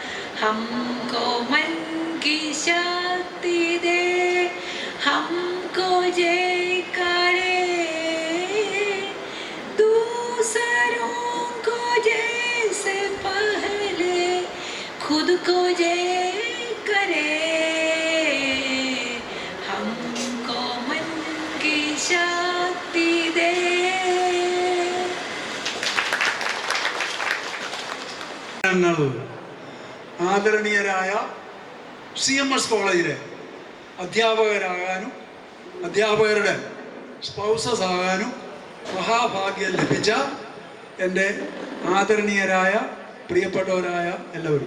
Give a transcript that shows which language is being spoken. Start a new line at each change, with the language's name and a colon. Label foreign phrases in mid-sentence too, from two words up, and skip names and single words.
Hindi: हमको मन की शक्ति दे, हमको जय करे, दूसरों को जैसे पहले खुद को जय करे. हमको मन की शक्ति दे.
Malayalam: ആദരണീയരായ CMS കോളേജിലെ അധ്യാപകരാകാനും അധ്യാപകരുടെ സ്പൗസസ് ആകാനും മഹാഭാഗ്യം ലഭിച്ച എൻ്റെ ആദരണീയരായ പ്രിയപ്പെട്ടവരായ എല്ലാവരും.